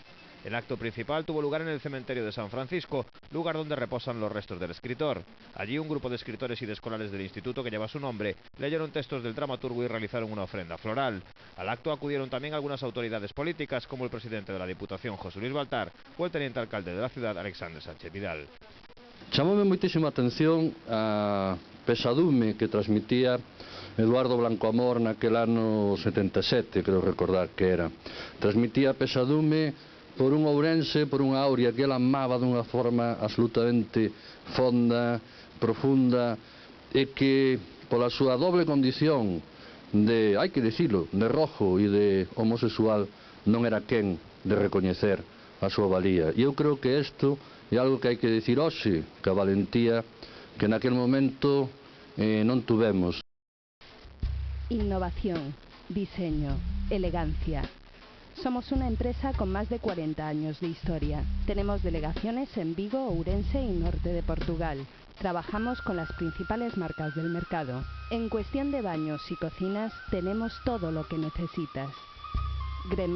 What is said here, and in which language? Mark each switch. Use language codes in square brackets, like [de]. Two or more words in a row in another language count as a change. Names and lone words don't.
[es] El acto principal tuvo lugar en el cementerio de San Francisco, lugar donde reposan los restos del escritor. Allí un grupo de escritores y de escolares del instituto que lleva su nombre leyeron textos del dramaturgo y realizaron una ofrenda floral. Al acto acudieron también algunas autoridades políticas, como el presidente de la Diputación, José Luis Baltar, o el teniente alcalde de la ciudad, Alexandre Sánchez Vidal. [gl] Chamoume moitísima atención a pesadume que transmitía Eduardo Blanco Amor naquel ano 77, creo recordar que era. Transmitía pesadume por un ourense, por unha aurea que ele amaba dunha forma absolutamente fonda, profunda, e que pola súa doble condición de, hai que dicilo, de rojo e de homosexual, non era quen de recoñecer a súa valía. E eu creo que isto é algo que hai que dicir hoxe, que a valentía que naquel momento non tuvemos. [es] Innovación, diseño, elegancia. Somos una empresa con más de 40 años de historia. Tenemos delegaciones en Vigo, Ourense y norte de Portugal. Trabajamos con las principales marcas del mercado. En cuestión de baños y cocinas tenemos todo lo que necesitas.